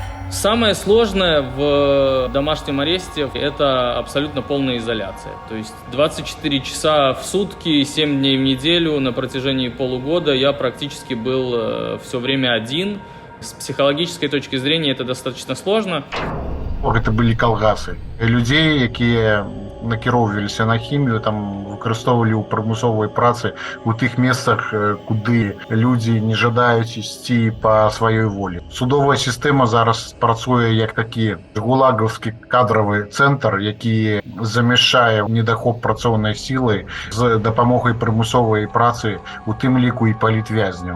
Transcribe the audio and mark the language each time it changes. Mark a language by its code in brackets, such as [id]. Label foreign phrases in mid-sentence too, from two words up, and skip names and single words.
[ru] Самое сложное в домашнем аресте – это абсолютно полная изоляция. То есть 24 часа в сутки, 7 дней в неделю на протяжении полугода я практически был все время один. С психологической точки зрения это достаточно сложно. [be] Это былі калгасы. Людзей, якія накіроўваліся на хімію, там выкарыстоўвалі ў прымусовай працы у тых месцах, куды людзі не жадаюць ісці па сваёй волі. Судовая сістэма зараз працуе як такі гулагаўскі кадравы цэнтр, які замяшчае недахоп працоўнай сілы з дапамогай прымусовай працы, у тым ліку і палітвязняў.